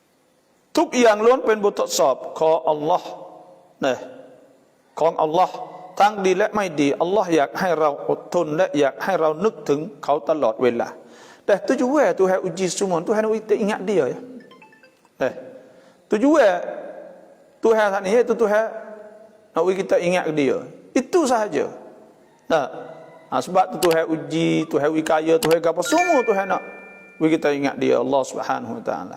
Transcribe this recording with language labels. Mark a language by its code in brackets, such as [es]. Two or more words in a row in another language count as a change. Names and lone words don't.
[ms] Tup yang [th] ล้วนเป็นบททดสอบขออัลลอฮ์นะของอัลลอฮ์ตั้งดีและไม่ดีอัลลอฮ์อยากให้เราอดทนและอยากให้เรานึกถึงเขาตลอดเวลาแต่ [ms] tujuan Tuhan uji semua Tuhan nak kita ingat dia ya tujuan Tuhan saat ini itu Tuhan nak kita ingat dia itu sahaja sebab tu Tuhan uji Tuhan kaya Tuhan apa semua Tuhan nak kita ingat dia Allah Subhanahu Wa Taala.